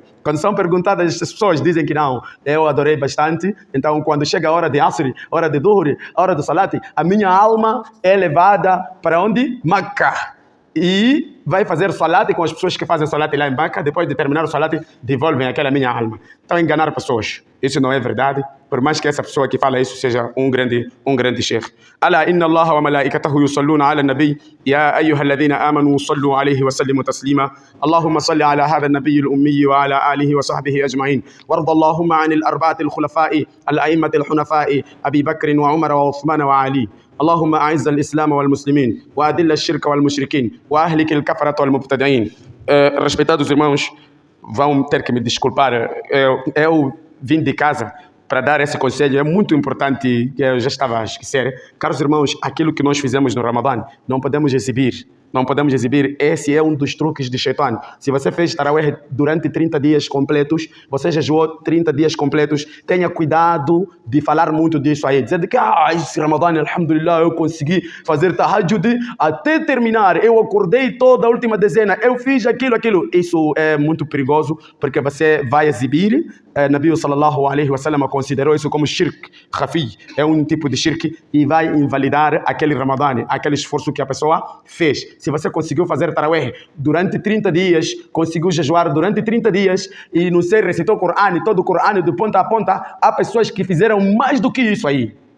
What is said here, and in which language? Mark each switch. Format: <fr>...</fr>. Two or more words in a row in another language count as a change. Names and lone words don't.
<pt>Quando são perguntadas, as pessoas dizem que não, eu adorei bastante, então quando chega a hora de Asr, a hora de Dhuhr, a hora do salat, a minha alma é levada para onde? Makkah. E vai fazer salat com as pessoas que fazem salat lá em Makkah, depois de terminar o salat, devolvem aquela minha alma. Então, enganar pessoas. Isso não é verdade, por mais que essa pessoa que fala isso seja um grande sheikh.</pt> <ar>ألا إن الله وملائكته يصلون على النبي يا أيها الذين آمنوا صلوا عليه وسلموا تسليما. اللهم صل على هذا النبي الأمي وعلى آله وصحبه أجمعين. وارض اللهم عن الأربعة الخلفاء الأئمة الحنفاء أبي بكر وعمر وعثمان وعلي. اللهم أعز الإسلام والمسلمين وأذل الشرك والمشركين وأهلك الكفرة والمبتدعين.</ar> <pt>Respeitados irmãos, vão ter que me desculpar. Eu vim de casa para dar esse conselho, é muito importante, eu já estava a esquecer. Caros irmãos, aquilo que nós fizemos no Ramadã, não podemos exibir. Não podemos exibir. Esse é um dos truques de Shaitan. Se você fez Tarawih durante 30 dias completos, você jejuou 30 dias completos, tenha cuidado de falar muito disso aí. Dizer que esse Ramadã, alhamdulillah, eu consegui fazer tahajjud até terminar. Eu acordei toda a última dezena, eu fiz aquilo. Isso é muito perigoso, porque você vai exibir. Nabi</pt> <ar>صلى الله عليه وسلم</ar> <pt>considerou isso como</pt> <ar>شرك خفي.</ar> <pt>É um tipo de shirk e vai invalidar aquele Ramadã, aquele esforço que a pessoa fez. Se você conseguiu fazer tarawih durante 30 dias, conseguiu jejuar durante 30 dias e não sei, recitou o Corão, todo o Corão de ponta a ponta, há pessoas que fizeram mais do que isso aí.</pt>